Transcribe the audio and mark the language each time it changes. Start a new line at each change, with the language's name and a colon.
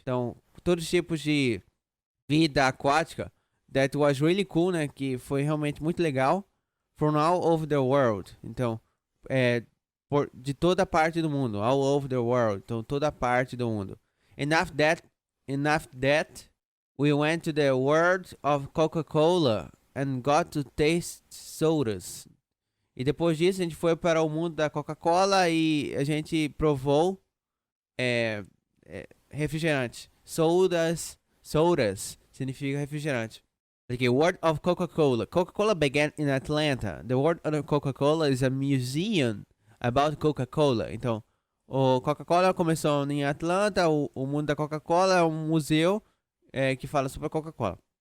Portuguese: Então, todos os tipos de vida aquática
English: that was really cool,
Portuguese: né? Que foi realmente muito legal.
English: From all over the world.
Portuguese: Então, de toda parte do mundo.
English: All over the world.
Portuguese: Então, toda parte do mundo.
English: And after that, we went to the world of Coca-Cola and got to taste sodas.
Portuguese: E depois disso, a gente foi para o mundo da Coca-Cola e a gente provou refrigerantes. Sodas significa refrigerante.
English: Okay, word of Coca-Cola. Coca-Cola began in Atlanta. The word of Coca-Cola is a museum about Coca-Cola.
Portuguese: Então, o Coca-Cola começou em Atlanta. O mundo da Coca-Cola é um museu que fala sobre a Coca-Cola.